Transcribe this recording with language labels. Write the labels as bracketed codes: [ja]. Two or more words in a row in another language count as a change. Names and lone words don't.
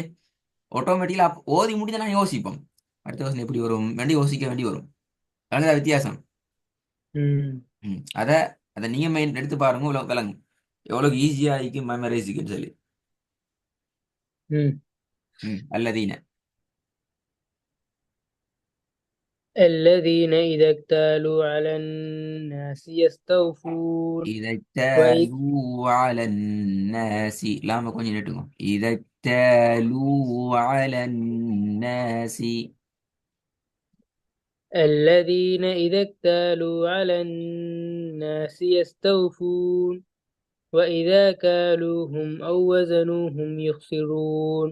[ta] ஆட்டோமேட்டிக்கலா ஓதி முடிஞ்சா நான் யோசிப்போம் அடுத்த வசனம் எப்படி வரும் வேண்டி யோசிக்க வேண்டி வரும். அதுதான் வித்தியாசம். ம். அதை அதை நீங்க மைண்ட் எடுத்து பாருங்க, விளங்கும் எவ்வளவு ஈஸியா இருக்கு மெமரைஸுக்குன்னு சொல்லி. ம். [ar] அல்லதீன الذين إذا اكتالوا على الناس يستوفون وإذ اذا على الناس [ta] லாம கொஞ்சம் நெட்டுங்க. [ar] على الناس الذين إذا اكتالوا على الناس يستوفون وإذا كالوهم أو وزنوهم يخسرون.